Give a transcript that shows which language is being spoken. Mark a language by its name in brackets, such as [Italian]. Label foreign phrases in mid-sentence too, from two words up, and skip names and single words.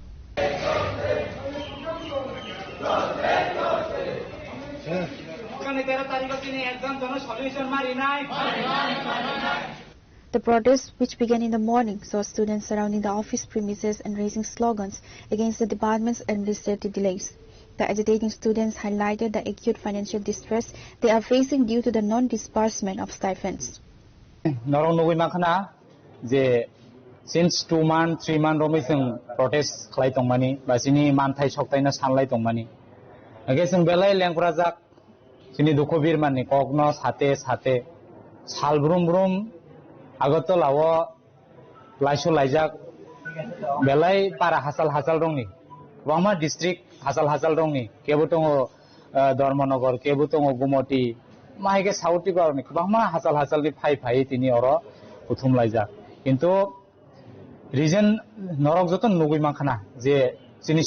[English] The protest, which began in the morning, saw students surrounding the office premises and raising slogans against the department's administrative delays. The agitating students highlighted the acute financial distress they are facing due to the non-disbursement of stipends. Since 2 months, 3 months, we protest money, but we [Kok Borok] manthai choktaina sanlai tongmani. Again, belai lengprajak, sini dukobir mani kognos hate salbrum agotol awo लाइसो लाइजाक बेलाय पारा हासाल दंनि गोबांमा डिस्ट्रिक्ट हासाल दंनि केबो दङ धर्मनगर केबो दङ गुमति माइके साउथि बारनि गोबांमा हासालनि फाइ तिनि अर बुथुम लाइजाक किन्तु रिजन नरक जतन नुगै माखाना जे सिनि